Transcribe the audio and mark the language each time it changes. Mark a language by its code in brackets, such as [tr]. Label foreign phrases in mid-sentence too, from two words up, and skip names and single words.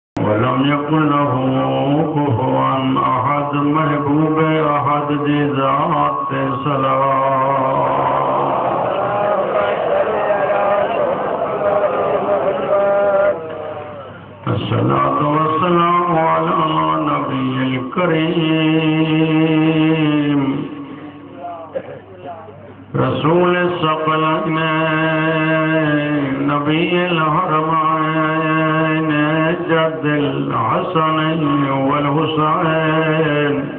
[ar] ولم يكن له كفوا أحد [sd] محبوب احد جي ذات [ar] الصلاة والسلام على النبي الكريم رسول الثقلين نبي الحرمين جد الحسنين والحسين